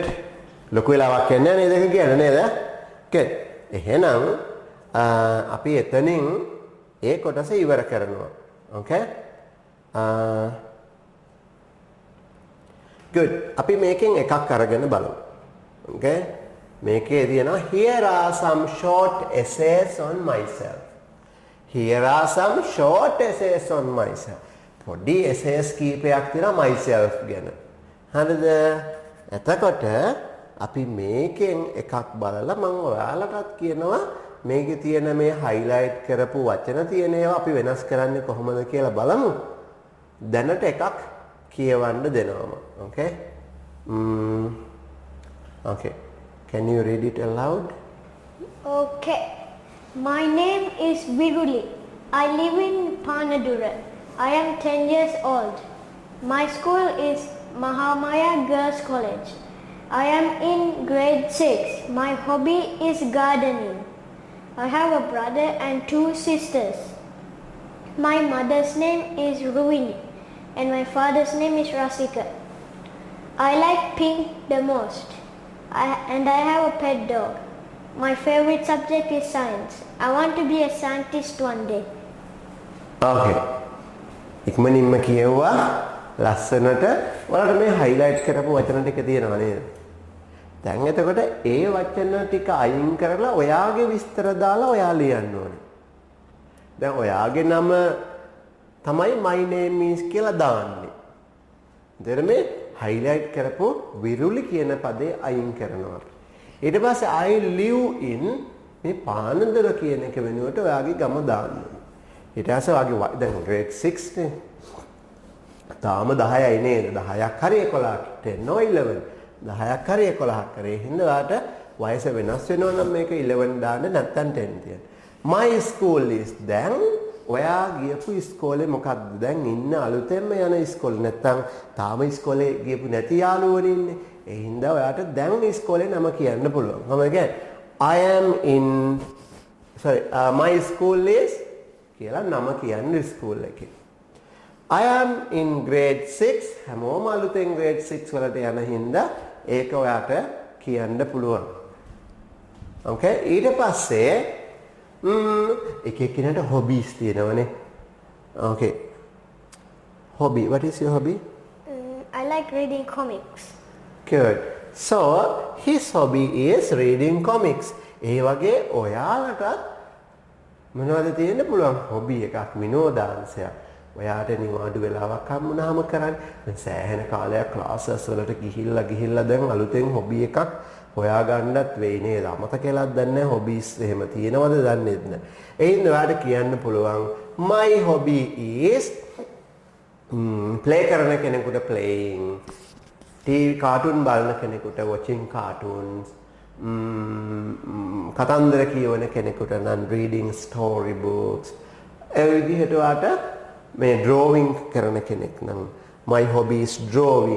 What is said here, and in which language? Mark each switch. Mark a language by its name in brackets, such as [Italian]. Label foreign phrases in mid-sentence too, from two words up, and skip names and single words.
[Sinhala] ලොකු වෙලාවක් යන්නේ නේද දෙක කියන්න නේද? good. එහෙනම් අපි එතනින් ඒ කොටස ඉවර කරනවා. [English] Okay? good. [Sinhala] අපි මේකෙන් එකක් අරගෙන බලමු. [English] Okay? [Sinhala] මේකේ තියෙනවා [English] here are some short essays on myself. Here are some short essays on myself. [Sinhala] පොඩි essays කීපයක් තියෙනවා myself ගැන. හරිද? එතකොට අපි මේකෙන් එකක් බලලා මම ඔයාලටත් කියනවා මේකේ තියෙන මේ highlight කරපු වචන තියෙන ඒවා අපි වෙනස් කරන්නේ කොහොමද කියලා බලමු. දැනට එකක් කියවන්න දෙනවම. [English] Okay? Okay. Can you read it aloud? Okay. My name is Viruli. I live in Panadura. I am 10 years old. My school is Mahamaya Girls College. I am in grade 6. My hobby is gardening. I have a brother and 2 sisters. My mother's name is Ruini and my father's name is Rasika. I like pink the most. And I have a pet dog. My favorite subject is science. I want to be a scientist one day. [Sinhala] Okay. ඉක්මනින්ම කියවුවා ලස්සනට. ඔයාලට මේ highlight කරපු වචන ටික තියෙනවා නේද? දැන් එතකොට ඒ වචන ටික අයින් කරලා ඔයාගේ විස්තර දාලා ඔයා ලියන්න ඕනේ. දැන් ඔයාගේ නම තමයි [English] my name is [Sinhala] කියලා දාන්නේ. එතන මේ highlight කරපු විරුලි කියන පදේ අයින් කරනවා. ඊට පස්සේ [English] I live in [Sinhala] මේ පානදර කියන එක වෙනුවට ඔයාගේ ගම දාන්න ඕනේ. ඊට පස්සේ ඔයාගේ දැන් grade 6 නේ. තාම 10යි නේද? 10ක් හරි 11ක් 10 or 11. 10ක් හරි 11ක් කරේ හින්දා ඔයාට වයස වෙනස් වෙනවා නම් මේක 11 දාන්න නැත්නම් 10 තියන්න. [English] My school is [Sinhala] දැන් ඔයා ගියපු ඉස්කෝලේ මොකක්ද? දැන් ඉන්න අලුතෙන්ම යන ඉස්කෝලේ නැත්නම් තාම ඉස්කෝලේ ගියපු නැති යාළුවෝ ඉන්නේ. ඒ හින්දා ඔයාට දැන් ඉස්කෝලේ නම කියන්න පුළුවන්. කොහොමද කියන්නේ? [English] I am in my school is [Sinhala] කියලා නම කියන්නේ ඉස්කෝල එකේ. [English] I am in grade 6. [Sinhala] හැමෝම අලුතෙන් grade 6 වලට යන හින්දා ඒක ඔයාට කියන්න පුළුවන්. Okay? ඊට පස්සේ එක එක්කිනට hobbies තියෙනවනේ. Okay. Hobby. [English] What is your hobby? like reading comics. Good. So his hobby is reading comics. [Sinhala] ඒ වගේ ඔයාලටත් මොනවද තියෙන්න පුළුවන් හොබි එකක් විනෝදාංශයක්. ඔයාට නිවාඩු වෙලාවක් හම්බුනහම කරන්න. දැන් සෑහෙන කාලයක් ක්ලාසස් වලට ගිහිල්ලා දැන් අලුතෙන් හොබි එකක් හොයාගන්නත් වෙයි නේද? අමතක වෙලක් දන්නේ නැහැ හොබීස් එහෙම තියෙනවද දන්නේ නැහැ. ඒ හින්දා ඔයාට කියන්න පුළුවන් [English] my hobby is play [Sinhala] කරන කෙනෙකුට [English] playing, TV cartoon [Sinhala] බලන කෙනෙකුට [English] watching cartoons, [Sinhala] කතන්දර කියවන කෙනෙකුට නම් [English] reading story books. [Sinhala] ඒ විදිහට ඔයාට මේ drawing කරන කෙනෙක් නම් [English] my hobby is drawing.